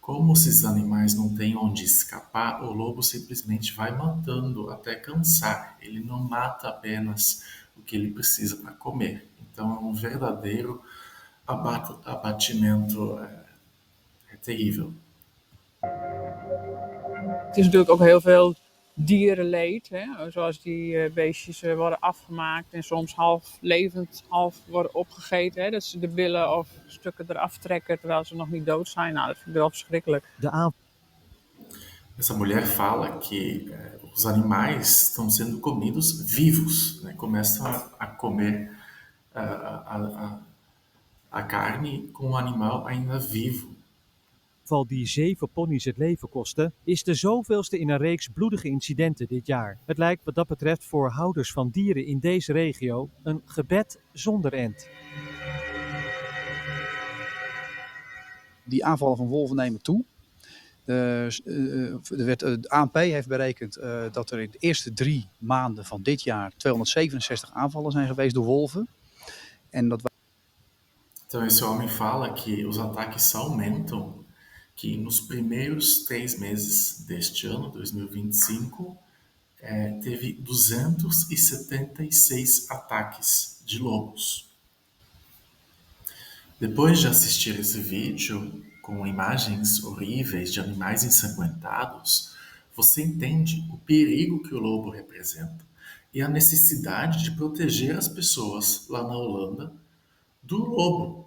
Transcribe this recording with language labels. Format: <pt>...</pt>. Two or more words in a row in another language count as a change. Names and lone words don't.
<pt>Como esses animais não têm onde escapar, o lobo simplesmente vai matando até cansar. Ele não mata apenas o que ele precisa para comer. Então é um verdadeiro abatimento, é terrível.</pt> <nl>Het is natuurlijk ook heel veel dierenleed. Hè? Zoals die beestjes worden afgemaakt en soms half levend, half worden opgegeten. Hè? Dat ze de billen of stukken eraf trekken terwijl ze nog niet dood zijn. Nou, dat vind ik wel verschrikkelijk.</nl> <pt>Essa mulher fala que os animais estão sendo comidos vivos, né? Começam a comer a carne com o animal ainda vivo.</pt> <nl>Val die 7 ponies het leven kostte, is de zoveelste in een reeks bloedige incidenten dit jaar. Het lijkt wat dat betreft voor houders van dieren in deze regio een gebed zonder end. Die aanvallen van wolven nemen toe. De ANP heeft berekend dat er in de eerste 3 maanden van dit jaar 267 aanvallen zijn geweest door wolven. En dat</nl> <pt>Então esse homem fala que os ataques aumentam, que nos primeiros 3 meses deste ano, 2025, teve 276 ataques de lobos. Depois de assistir esse vídeo com imagens horríveis de animais ensanguentados, você entende o perigo que o lobo representa e a necessidade de proteger as pessoas lá na Holanda do lobo.</pt>